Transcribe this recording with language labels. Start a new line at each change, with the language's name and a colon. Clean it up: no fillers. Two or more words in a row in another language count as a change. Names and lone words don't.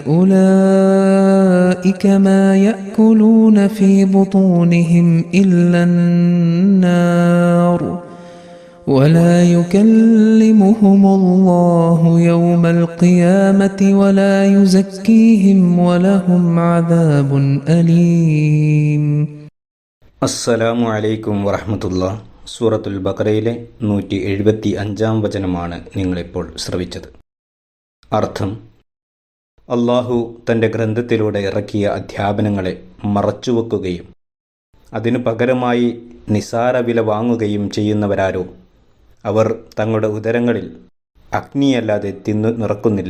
Arabic: أولئك ما يأكلون في بطونهم إلا النار ولا يكلمهم الله يوم القيامة ولا يزكيهم ولهم عذاب أليم. السلام عليكم ورحمة الله.
Malayalam: സൂറത്തുൽ ബഖറയിലെ 175 വചനമാണ് നിങ്ങളിപ്പോൾ ശ്രവിച്ചത്. അർത്ഥം: അള്ളാഹു തൻ്റെ ഗ്രന്ഥത്തിലൂടെ ഇറക്കിയ അധ്യാപനങ്ങളെ മറച്ചുവെക്കുകയും അതിനു പകരമായി നിസാര വില വാങ്ങുകയും ചെയ്യുന്നവരാരോ അവർ തങ്ങളുടെ ഉദരങ്ങളിൽ അഗ്നിയല്ലാതെ തിന്നു നിറക്കുന്നില്ല.